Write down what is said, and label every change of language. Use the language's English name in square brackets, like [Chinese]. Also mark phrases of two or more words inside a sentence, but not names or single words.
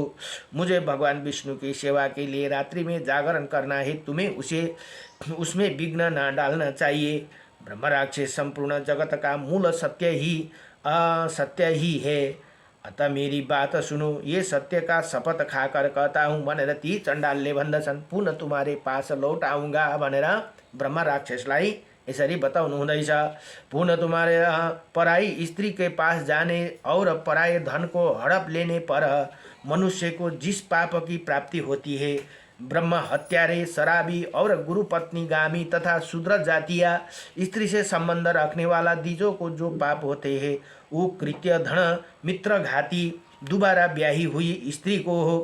[Hindi] मुझे भगवान विष्णु की सेवा के लिए रात्रि में जागरण करना है, तुम्हें उसमें विघ्न न डालना चाहिए। ब्रह्म राक्षस संपूर्ण जगत का मूल सत्य ही असत्य ही है, अतः मेरी बात सुनो, ये सत्य का शपथ खाकर कहता हूँ [Nepali] भनेर ती चण्डालले भन्दछन्। [Hindi] पुनः तुम्हारे पास लौट आऊँगा [Nepali] भनेर ब्रह्म राक्षसलाई यसरी बताउनु हुँदैछ। [Hindi] पुनः तुम्हारे पराई स्त्री के पास जाने और पराये धन को हड़प लेने पर मनुष्य को जिस पाप की प्राप्ति होती है, ब्रह्म हत्यारे, शराबी और गुरु पत्नी गामी तथा शूद्र जातीय स्त्री से संबंध रखने वाला द्विजों को जो पाप होते हैं, वो कृत्य धन मित्र घाती दोबारा ब्याही हुई स्त्री को हो।